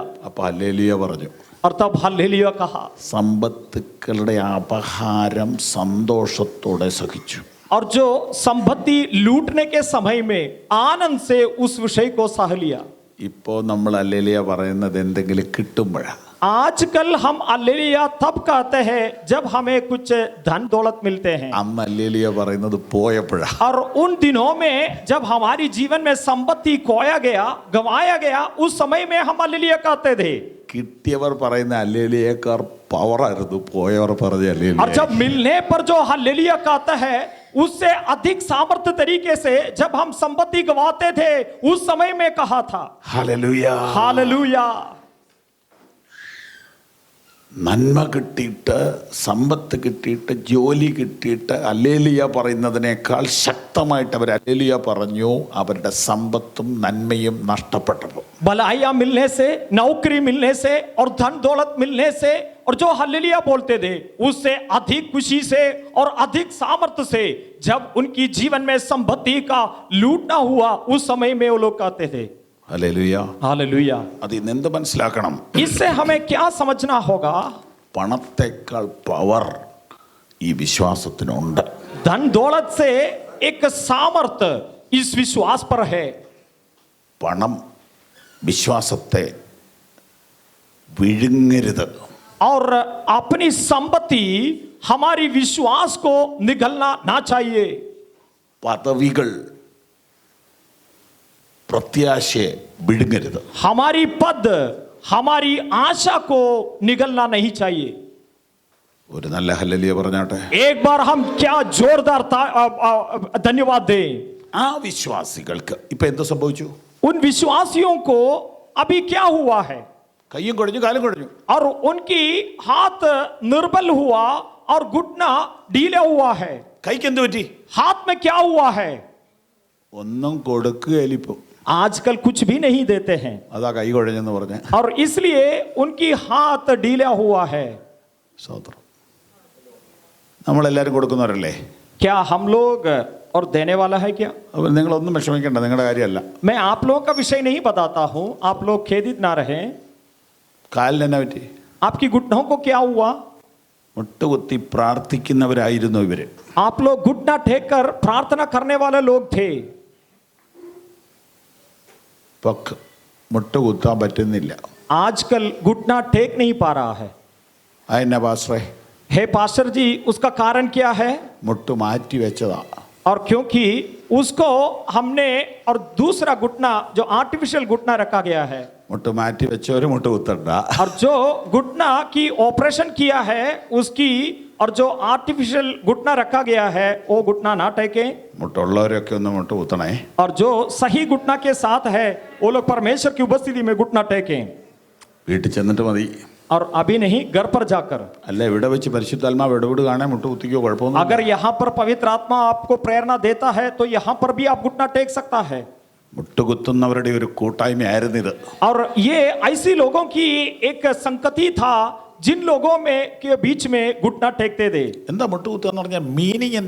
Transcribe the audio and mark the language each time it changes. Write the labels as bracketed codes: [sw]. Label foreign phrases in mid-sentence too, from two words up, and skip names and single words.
[ml] അപ്പൊ ഹല്ലേലൂയ പറഞ്ഞു. [hi] और तब हालेलुया कहा [ml] സമ്പത്തുക്കളുടെ അപഹാരം സന്തോഷത്തോടെ സഹിച്ചു. [hi] और जो संपत्ति लूटने के समय में आनंद से उस विषय को सह लिया [ml] ഇപ്പോൾ നമ്മൾ ഹല്ലേലൂയ പറയുന്നത് എന്തെങ്കിലും കിട്ടുമ്പോഴാണ്. [hi] आजकल हम हालेलुया तब कहते हैं जब हमें कुछ धन दौलत मिलते हैं [ml] അന്ന് ഹല്ലേലൂയ പറയുന്നത് പോയപ്പോഴാണ്. [hi] और उन दिनों में जब हमारी जीवन में संपत्ति खोया गया गंवाया गया उस समय में हम हालेलुया कहते थे [ml] കിട്ടിയവർ പറയുന്ന ഹല്ലേലൂയക്കാർ പവറായിരുന്നു, പോയവർ പറഞ്ഞ [hi] और [ml] ഹല്ലേലൂയ. [hi] जब मिलने पर जो हालेलुया कहता है उससे अधिक सामर्थ्य तरीके से जब हम संपत्ति गंवाते थे उस समय में कहा था [ml] ഹല്ലേലൂയ. [hi] हालेलुया [ml] നന്മ കിട്ടിയിട്ട്, സമ്പത്ത് കിട്ടിയിട്ട്, ജോലി കിട്ടിയിട്ട് ഹല്ലേലൂയ പറയുന്നതിനേക്കാൾ ശക്തമായിട്ട് അവർ ഹല്ലേലൂയ പറഞ്ഞു അവരുടെ സമ്പത്തും നന്മയും നഷ്ടപ്പെട്ടപ്പോൾ. [hi] भलाइयां मिलने से नौकरी मिलने से और धन दौलत मिलने से और जो हल्लेलुया बोलते थे उससे अधिक खुशी से और अधिक सामर्थ्य से जब उनकी जीवन में संपत्ति का लूटना हुआ उस समय में वो लोग कहते थे [ml] ഹല്ലേലൂയ. [hi] हालेलुया [ml] അതിൽ നിന്ന് എന്ത് മനസ്സിലാക്കണം? [hi] इससे हमें क्या समझना होगा [ml] പണത്തെക്കാൾ പവർ ഈ വിശ്വാസത്തിനുണ്ട്. [hi] धन दौलत से एक सामर्थ्य इस विश्वास पर है [ml] പണം വിശ്വാസത്തെ വിഴുങ്ങരുത്. [hi] और अपनी संपत्ति हमारी विश्वास को निगलना ना चाहिए [ml] പദവികൾ പ്രത്യാശയെ വിഴുങ്ങരുത്. [hi] हमारी पद हमारी आशा को निगलना नहीं चाहिए [ml] ഒരു നല്ല ഹല്ലേലൂയ പറഞ്ഞാട്ടെ. [hi] एक बार हम क्या जोरदार धन्यवाद दें [ml] ആ വിശ്വാസികൾക്ക് ഇപ്പൊ എന്ത് സംഭവിച്ചു? [hi] उन विश्वासियों को अभी क्या हुआ है [ml] കയ്യും കുഴഞ്ഞു, കാലും കുഴഞ്ഞു. [hi] और उनकी हाथ निर्बल हुआ और घुटना ढीला हुआ है [ml] കൈക്ക് എന്ത് പറ്റി? [hi] हाथ में क्या हुआ है? [ml] ഒന്നും കൊടുക്കുകയിലിപ്പോ. [hi] आजकल कुछ भी नहीं देते हैं [ml] അതാ കൈ കുഴഞ്ഞെന്ന് പറഞ്ഞ. [hi] और इसलिए उनकी हाथ ढीला हुआ है. [ml] സ്വതന്ത്രം. നമ്മളെല്ലാരും കൊടുക്കുന്നവരല്ലേ? [hi] क्या हम लोग और देने वाला है क्या? [ml] അപ്പോൾ നിങ്ങളൊന്നും വിഷമിക്കേണ്ട, നിങ്ങളുടെ കാര്യമല്ല. [hi] मैं आप लोगों का विषय नहीं बताता हूं, आप लोग खेदित ना रहें. [ml] കാലിന് എന്നാ പറ്റി? [hi] आपकी घुटनों को क्या हुआ? [ml] മുട്ടുകുത്തി പ്രാർത്ഥിക്കുന്നവരായിരുന്നു ഇവര്. [hi] आप लोग घुटना टेक कर प्रार्थना करने वाले लोग थे. [ml] പക്ക് മുട്ടുകുത്താൻ പറ്റുന്നില്ല. [hi] आजकल घुटना टेक नहीं पा रहा है. [ml] അതെന്നാ പാസ്റ്ററേ? [hi] हे पास्टर जी, उसका कारण क्या है? [ml] മുട്ട് മാറ്റി വെച്ചതാ. [hi] और क्योंकि उसको हमने और दूसरा घुटना जो आर्टिफिशियल घुटना रखा गया है, [ml] മുട്ട് മാറ്റി വെച്ചവര് മുട്ട് കുത്തണ്ട. [hi] और जो घुटना की ऑपरेशन किया है उसकी, और जो आर्टिफिशियल घुटना रखा गया है वो घुटना ना टेके. [ml] മുട്ടുള്ളവരൊക്കെ ഒന്ന് മുട്ട് കുത്തണേ. [hi] और जो सही घुटना के साथ है वो लोग परमेश्वर की उपस्थिति में घुटना टेकें. [ml] വീട്ടിൽ ചെന്നിട്ട് മതി. [hi] और अभी नहीं, घर पर जाकर. [ml] അല്ല, ഇവിടെ വെച്ച് പരിശുദ്ധാത്മാവ് ഇടപെടുകയാണെ മുട്ട് കുത്തിക്കോ, കുഴപ്പമൊന്നും. [hi] अगर यहाँ पर पवित्र आत्मा आपको प्रेरणा देता है तो यहाँ पर भी आप घुटना टेक सकता है. [ml] മുട്ടുകുത്തുന്നവരുടെ ഒരു കൂട്ടായ്മയായിരുന്നു ഇത്. [hi] और ये ऐसी लोगों की एक संगति था जिन लोगों में के बीच में घुटना टेकते थे. [ml] എന്താ മുട്ടുകുത്തുക എന്ന് പറഞ്ഞാൽ മീനിങ് എന്നാ?